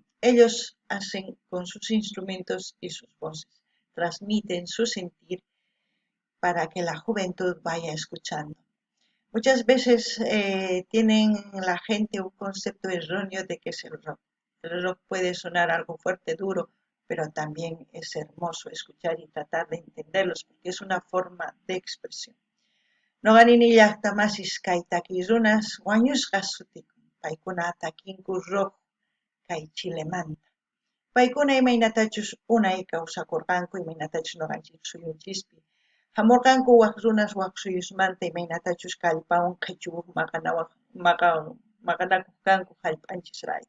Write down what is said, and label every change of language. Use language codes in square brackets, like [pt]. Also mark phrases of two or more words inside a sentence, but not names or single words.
[es] Ellos hacen con sus instrumentos y sus voces, transmiten su sentir para que la juventud vaya escuchando. Muchas veces tienen la gente un concepto erróneo de que es el rock. El rock puede sonar algo fuerte, duro, pero también es hermoso escuchar y tratar de entenderlos porque es una forma de expresión. [qu] Noqanini llaqtamasis kay takiy runas wañusqas sutikun, paykuna takinku rock kay Chilemanta. Paykuna imaynatachus unay kawsakurqanku, imaynatachus noqanchik suyunchispi. Hamurqanku waq runas waq suyusmanta imaynatachus kallpawan qhichuwaq maqanakuq kanku hallp'anchisrayku.